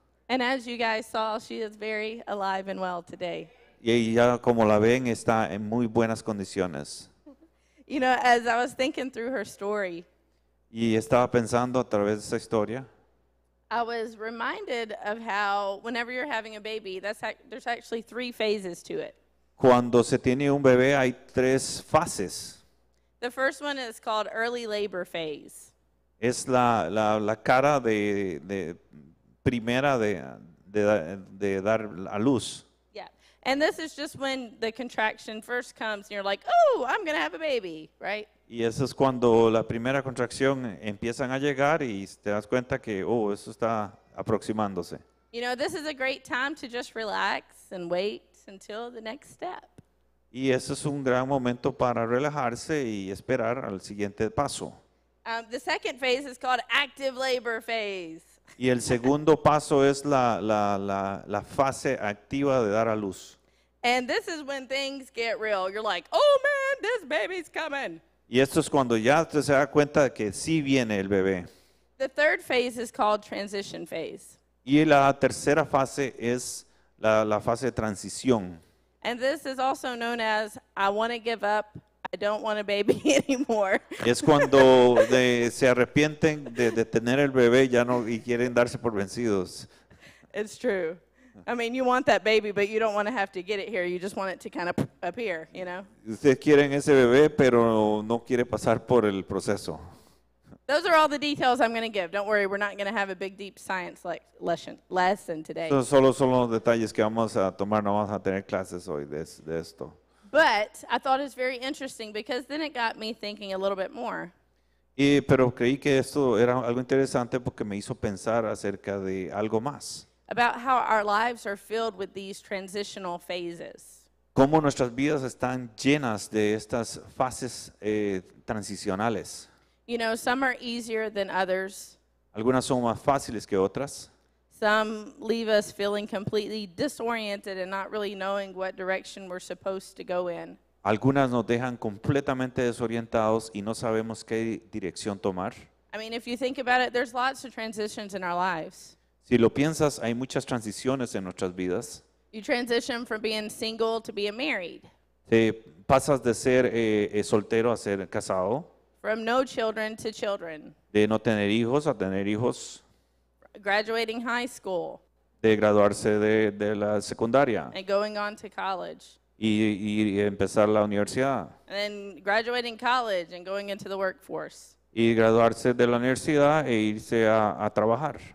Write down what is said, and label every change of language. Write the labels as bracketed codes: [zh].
[en] And as you guys saw, she is very alive and well today. [es] Y ella, como la ven, está en muy buenas condiciones. [en] You know, as I was thinking through her story, [es] Y estaba pensando a través de esa historia, [en] I was reminded of how whenever you're having a baby, there's actually 3 phases to it. [es] cuando se tiene un bebé hay 3 fases. [en] The first one is called early labor phase. [es] Es la cara de primera de dar a luz. [en] Yeah. And this is just when the contraction first comes and you're like, oh, I'm going to have a baby, right? [es] Y eso es cuando la primera contracción empiezan a llegar y te das cuenta que, oh, eso está aproximándose. [en] You know, this is a great time to just relax and wait until the next step. [es] Y eso es un gran momento para relajarse y esperar al siguiente paso. [en] The second phase is called active labor phase. [es] Y el segundo paso es la fase activa de dar a luz. [en] And this is when things get real. You're like, oh man, this baby's coming. [es] Y esto es cuando ya usted se da cuenta de que sí viene el bebé. [en] The third phase is called transition phase. [es] Y la tercera fase es la fase de transición. [en] And this is also known as, I want to give up. I don't want a baby anymore. [es] Es cuando se arrepienten de tener el bebé ya no, y quieren darse por vencidos. [en] It's true. I mean, you want that baby, but you don't want to have to get it here. You just want it to kind of appear, you know? [es] Ustedes quieren ese bebé, pero no quiere pasar por el proceso. [en] Those are all the details I'm going to give. Don't worry, we're not going to have a big, deep science lesson today. [es] Esos solo son los detalles que vamos a tomar, no vamos a tener clases hoy de esto. [en] But I thought it was very interesting because then it got me thinking a little bit more. [es] Pero creí que esto era algo interesante porque me hizo pensar acerca de algo más. [en] About how our lives are filled with these transitional phases. [es] Cómo nuestras vidas están llenas de estas fases transicionales. [en] You know, some are easier than others. [es] Algunas son más fáciles que otras. [en] Some leave us feeling completely disoriented and not really knowing what direction we're supposed to go in. [es] Algunas nos dejan completamente desorientados y no sabemos qué dirección tomar. [en] I mean, if you think about it, there's lots of transitions in our lives. [es] Si lo piensas, hay muchas transiciones en nuestras vidas. [en] You transition from being single to being married, [es] Te pasas de ser soltero a ser casado, [en] from no children to children, [es] de no tener hijos a tener hijos, [en] graduating high school, [es] de graduarse de la secundaria [en] and going on to college, [es] y empezar la universidad. [en] and then graduating college and going into the workforce, [es] Y graduarse de la universidad e irse a trabajar.